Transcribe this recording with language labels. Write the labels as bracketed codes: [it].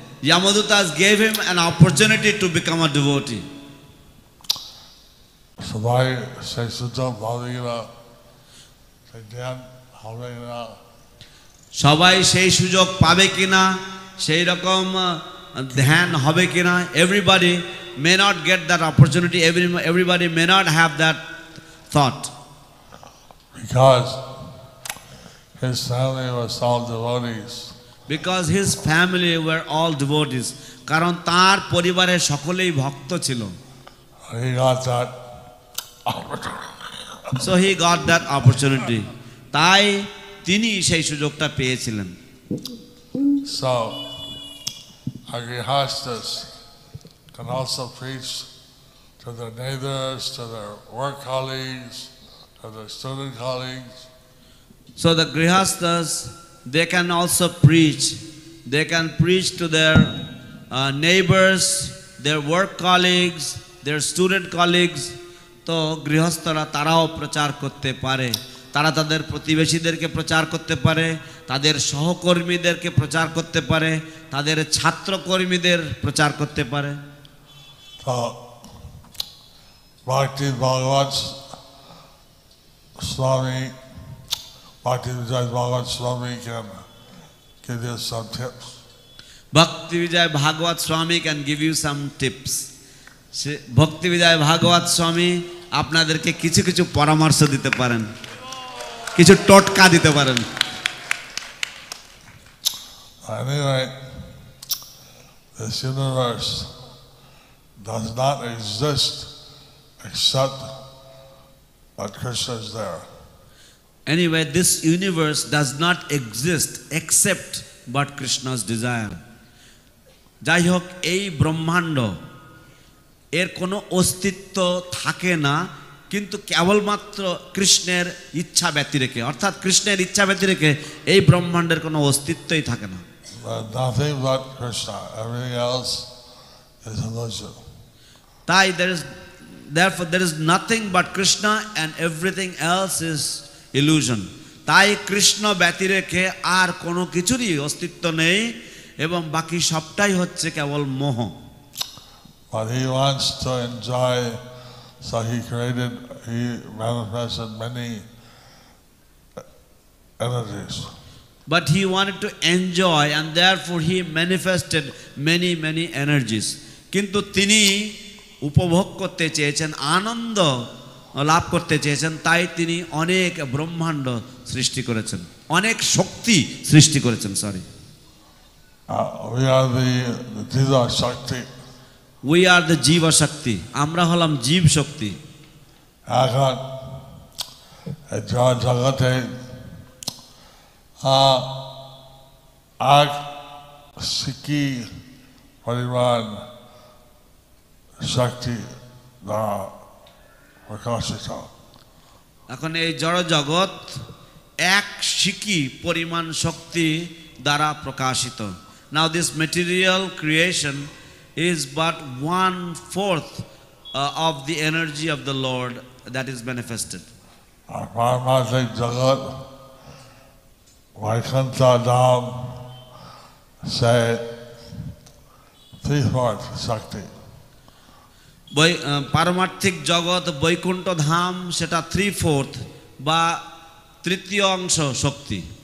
[en] Yamadutas gave him an opportunity to become a devotee. [bn] সবাই সেই সুযোগ পাবে কিনা, সেই ধ্যান হবে কিনা, সবাই সেই সুযোগ পাবে কিনা, সেই রকম ধ্যান হবে কিনা। [en] Everybody may not get that opportunity. Everybody may not have that thought. Because his family was all devotees. Because his family were all devotees. [bn] কারণ তার পরিবারের সকলেই ভক্ত ছিল। [en] He got that opportunity. So he got that opportunity. [bn] তাই তিনি সেই সুযোগটা পেয়েছিলেন। [en] So our grihastas can also preach to their neighbors, to their work colleagues, to their student colleagues. So the grihastas, they can also preach. They can preach to their neighbors, their work colleagues, their student colleagues, [bn] তো গৃহস্থরা তারাও প্রচার করতে পারে, তারা তাদের প্রতিবেশীদেরকে প্রচার করতে পারে, তাদের সহকর্মীদেরকে প্রচার করতে পারে, তাদের ছাত্রকর্মীদের প্রচার করতে পারে। [en] তো Bhakti Bhagavat Swami, Bhakti Vijay Bhagavat Swami can give you some tips. Bhakti Vijay Bhagavat Swami can give you some tips. [bn] Bhakti Vijay Bhagavat Swami আপনাদেরকে কিছু কিছু পরামর্শ দিতে পারেন, কিছু টোটকা দিতে পারেন। [en] Anyway, this universe does not exist except that Krishna is there. Anyway, this universe does not exist except but Krishna's desire. [bn] যাই হোক, এই ব্রহ্মাণ্ড এর কোনো অস্তিত্ব থাকে না, কিন্তু কেবলমাত্র কৃষ্ণের ইচ্ছা ব্যতিরেকে, অর্থাৎ কৃষ্ণের ইচ্ছা ব্যতিরেকে এই ব্রহ্মাণ্ডের কোনো অস্তিত্বই থাকে না। [en] Nothing but Krishna, everything else is illusion. তাই therefore there is nothing but Krishna and everything else is illusion. [bn] তাই কৃষ্ণ ব্যতিরেকে আর কোনো কিছুরই অস্তিত্ব নেই এবং বাকি সবটাই হচ্ছে কেবল মোহ। [en] But he wants to enjoy, so he manifested many energies. But he wanted to enjoy and therefore he manifested many energies. [bn] কিন্তু তিনি উপভোগ করতে চেয়েছেন, আনন্দ লাভ করতে চেয়েছেন, তাই তিনি অনেক ব্রহ্মাণ্ড সৃষ্টি করেছেন, অনেক শক্তি সৃষ্টি করেছেন। [en] Sorry, we are the Jiva Shakti. We are the Jiva Shakti. [bn] আমরা হলাম জীব শক্তি। এখন জগতে এক সিকি পরিমাণ শক্তি দ্বারা প্রকাশিত। এখন এই জড় জগৎ এক সিকি পরিমাণ শক্তি দ্বারা প্রকাশিত। [en] Now this material creation is but 1/4 of the energy of the Lord that is manifested. [bn] আর পারমার্থিক জগৎ বৈকুণ্ঠ ধাম সে 3/4 শক্তি। পারমার্থিক জগৎ বৈকুণ্ঠ ধাম সেটা 3/4 বা তৃতীয় অংশ শক্তি।